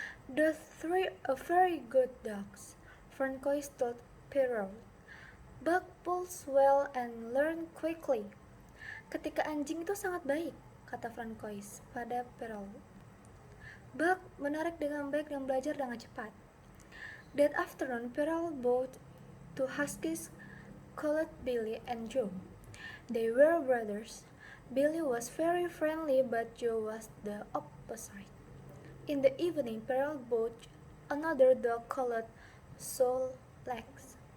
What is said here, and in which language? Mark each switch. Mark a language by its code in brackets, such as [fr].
[en] The three are very good dogs, Francois told Perrault. Buck pulls well and learn quickly. [id] Ketika anjing itu sangat baik, kata Francois pada Perrault. Buck menarik dengan baik dan belajar dengan cepat. [en] That afternoon, Peril bought two huskies called Billy and Joe. They were brothers. Billy was very friendly, but Joe was the opposite. In the evening, Peril bought another dog called Soul Legs.